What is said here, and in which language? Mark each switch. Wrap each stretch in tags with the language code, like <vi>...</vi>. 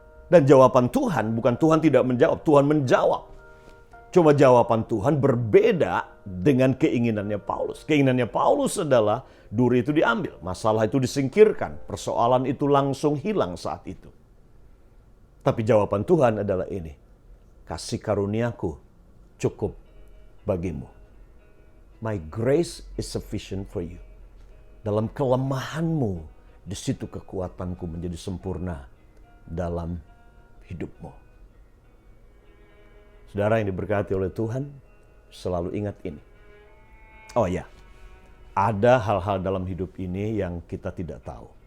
<id>Dan jawaban Tuhan, bukan Tuhan tidak menjawab, Tuhan menjawab. Cuma jawaban Tuhan berbeda dengan keinginannya Paulus. Keinginannya Paulus adalah duri itu diambil, masalah itu disingkirkan, persoalan itu langsung hilang saat itu. Tapi jawaban Tuhan adalah ini, kasih karuniaku cukup bagimu.</id> <en>My grace is sufficient for you.</en> <id>Dalam kelemahanmu, di situ kekuatanku menjadi sempurna dalam hidupmu. Saudara yang diberkati oleh Tuhan, selalu ingat ini. Oh ya, ada hal-hal dalam hidup ini yang kita tidak tahu.</id>